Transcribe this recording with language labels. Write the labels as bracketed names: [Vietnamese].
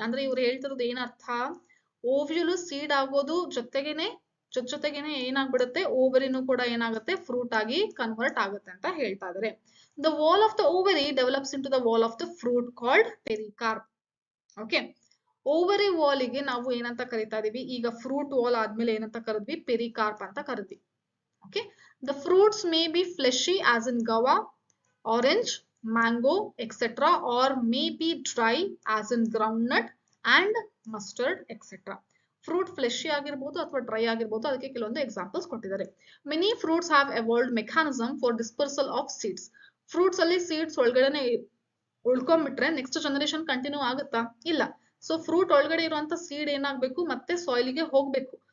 [Kannada] ಅಂದ್ರೆ ಇವ್ರು ಹೇಳ್ತಿರೋದು ಏನರ್ಥ, ಓವ್ಯೂಲ್ ಸೀಡ್ ಆಗೋದು ಜೊತೆಗೇನೆ ಏನಾಗ್ಬಿಡುತ್ತೆ, ಓವರಿನೂ ಕೂಡ ಏನಾಗುತ್ತೆ, ಫ್ರೂಟ್ ಆಗಿ ಕನ್ವರ್ಟ್ ಆಗುತ್ತೆ ಅಂತ ಹೇಳ್ತಾ ಇದ್ದಾರೆ. [English] The wall of the ovary develops into the wall of the fruit called pericarp. [Kannada] Okay, ovary ವಾಲಿಗೆ ನಾವು ಏನಂತ ಕರಿತಾ ಇದೀವಿ, ಈಗ ಫ್ರೂಟ್ ವಾಲ್ ಆದ್ಮೇಲೆ ಏನಂತ ಕರೆದ್ವಿ, ಪೆರಿಕಾರ್ಪ್ ಅಂತ ಕರೆದ್ವಿ. [English] Okay, the fruits may be fleshy as in guava, orange, mango, etc., or may be dry as in groundnut and mustard, etc. [Kannada] Fruit fleshy ಆಗಿರ್ಬೋದು ಅಥವಾ ಡ್ರೈ ಆಗಿರ್ಬೋದು, ಅದಕ್ಕೆ ಕೆಲವೊಂದು ಎಕ್ಸಾಂಪಲ್ಸ್ ಕೊಟ್ಟಿದ್ದಾರೆ. [English] Many fruits have evolved mechanism for dispersal of seeds. [Kannada] Fruits ಅಲ್ಲಿ seeds ಒಳಗಡೆ ಉಳ್ಕೊಂಡ್ಬಿಟ್ರೆ next generation continue ಆಗುತ್ತಾ, ಇಲ್ಲ. ಸೊ ಫ್ರೂಟ್ ಒಳಗಡೆ ಇರುವಂತ ಸೀಡ್ ಏನಾಗ್ಬೇಕು, ಮತ್ತೆ ಸಾಯಿಲ್ಗೆ ಹೋಗ್ಬೇಕು.